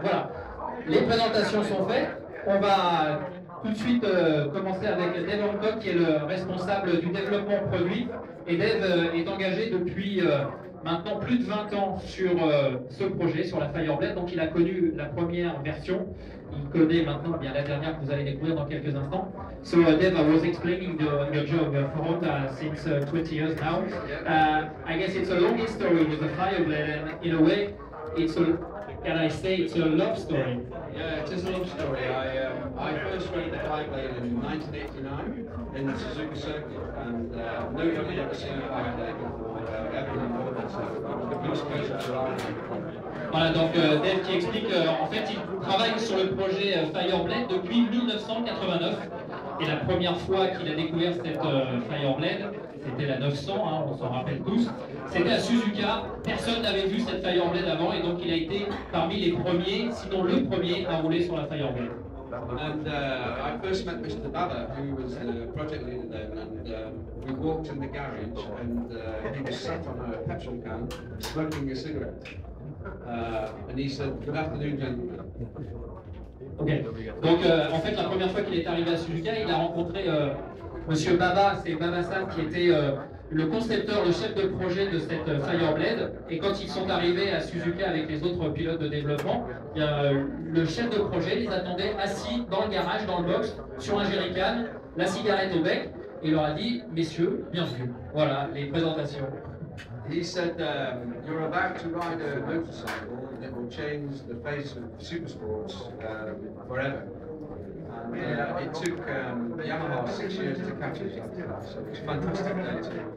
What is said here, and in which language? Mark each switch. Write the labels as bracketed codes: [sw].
[fr] Voilà, les présentations sont faites. On va tout de suite commencer avec Dave Hancock, qui est le responsable du développement produit. Et Dave est engagé depuis maintenant plus de 20 ans sur ce projet, sur la Fireblade. Donc il a connu la première version. Il connaît maintenant bien la dernière que vous allez découvrir dans quelques instants. [en] So Dave, I was explaining your job for Honda since 20 years now. I guess it's a long history with the Fireblade, and in a way, it's a, can I say, it's a love story. Yeah, it is a love story. I first rode the Fireblade in 1989 in the Suzuka circuit, and nobody had ever seen a Fireblade before. Everyone thought it was the blues case of Ferrari. [fr] Voilà, donc Dave qui explique en fait il travaille sur le projet Fireblade depuis 1989, et la première fois qu'il a découvert cette Fireblade, c'était la 900, hein, on s'en rappelle tous, c'était à Suzuka. Personne n'avait vu cette Fireblade avant, et donc il a été parmi les premiers, sinon le premier, à rouler sur la Fireblade. [en] And I first met Mr. Baba, who was the project leader then, and we walked in the garage, and he was sat on a petrol can, smoking a cigarette. And he said, "Good afternoon, gentlemen." [fr] Ok, donc en fait la première fois qu'il est arrivé à Suzuka, il a rencontré Monsieur Baba, c'est Baba-san qui était le concepteur, le chef de projet de cette Fireblade. Et quand ils sont arrivés à Suzuka avec les autres pilotes de développement, le chef de projet les attendait assis dans le garage, dans le box, sur un jerrycan, la cigarette au bec, et il leur a dit « Messieurs, bienvenue ». Voilà les présentations. [en] He said, "You're about to ride a motorcycle that will change the face of supersports forever." And it took Yamaha 6 years to catch us after that, so it's fantastic day to.